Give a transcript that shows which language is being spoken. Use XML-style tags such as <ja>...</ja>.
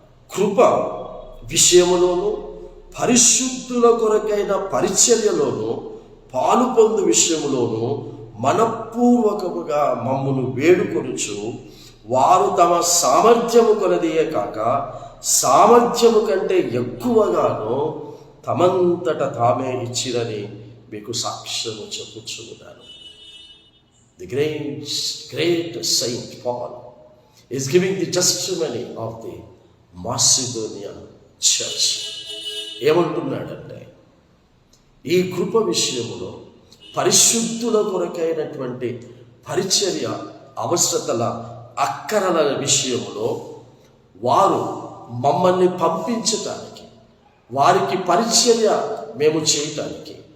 <te>కృప విషయములోను, పరిశుద్ధుల కొరకైన పరిచర్యలోను పాలు పొందు విషయములోను మనపూర్వకముగా మమ్మును వేడుకొనుచు, వారు తమ సామర్థ్యము కొలదియే కాక సామర్థ్యము కంటే ఎక్కువగాను తమంతట తామే ఇచ్చిరని మీకు సాక్ష్యము చెప్పుచున్నాను.</te> <en>The great Saint Paul is giving the testimony of the Macedonian church.</en> <te>ఏమంటున్నాడంటే, ఈ కృప విషయములో పరిశుద్ధుల కొరకైనటువంటి పరిచర్య అవసరతల అక్కరల విషయములో వారు మమ్మల్ని పంపించటానికి, వారికి పరిచర్య మేము చేయటానికి</te>